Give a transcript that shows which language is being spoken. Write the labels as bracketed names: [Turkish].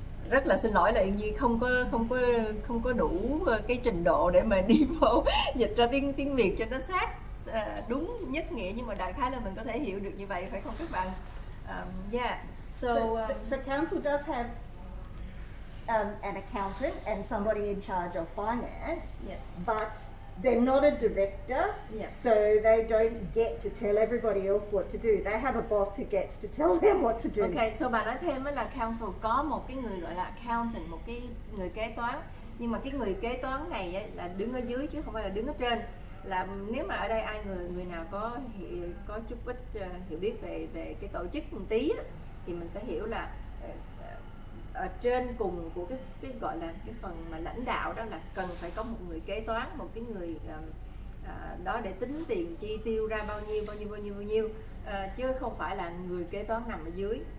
[Vietnamese] Rất là xin lỗi là Uyên không có đủ cái trình độ để mà đi vô dịch ra tiếng Việt cho nó sát đúng nhất nghĩa, nhưng mà đại khái là mình có thể hiểu được như vậy, phải không các bạn? [English] Yeah. So council does have an accountant and somebody in charge of finance. Yes. But they're not a director, so they don't get to tell everybody else what to do. They have a boss who gets to tell them what to do. Okay, so [Vietnamese] bà nói thêm là council có một cái người gọi là accountant, một cái người kế toán, nhưng mà cái người kế toán này ấy là đứng ở dưới chứ không phải là đứng ở trên. Là nếu mà ở đây ai người nào có chút ít hiểu biết về cái tổ chức một tí á, thì mình sẽ hiểu là ở trên cùng của cái gọi là cái phần mà lãnh đạo đó là cần phải có một người kế toán, một cái người đó để tính tiền chi tiêu ra bao nhiêu, chứ không phải là người kế toán nằm ở dưới.